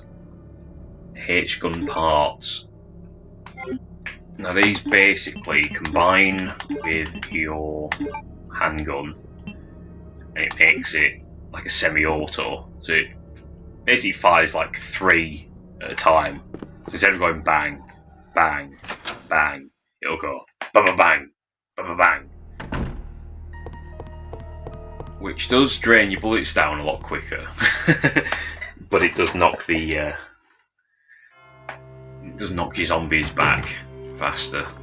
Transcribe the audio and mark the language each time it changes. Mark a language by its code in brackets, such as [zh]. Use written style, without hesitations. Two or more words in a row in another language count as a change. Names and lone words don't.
[en] H-gun parts. Now these basically combine with your handgun and it makes it like a semi-auto. So it basically fires like 3 at a time. So instead of going bang, bang, bang, it'll go ba-ba-bang, ba-ba-bang. Which does drain your bullets down a lot quicker. But it does knock your zombies back faster.